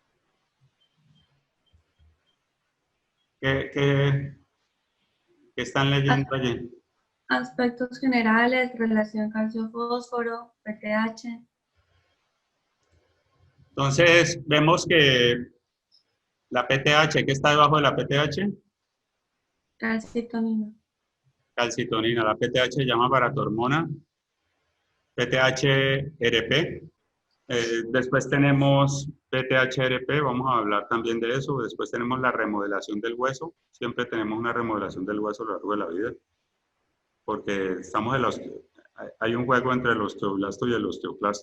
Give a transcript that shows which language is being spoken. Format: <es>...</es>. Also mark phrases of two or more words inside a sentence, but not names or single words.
<es>¿Qué están leyendo allí? Aspectos generales, relación calcio-fósforo, PTH. Entonces, vemos que la PTH, ¿qué está debajo de la PTH? Calcitonina. Calcitonina. La PTH se llama paratormona, PTH-RP. Después tenemos PTH-RP, vamos a hablar también de eso. Después tenemos la remodelación del hueso. Siempre tenemos una remodelación del hueso a lo largo de la vida. Porque hay un juego entre el osteoblasto y el osteoclasto.</es>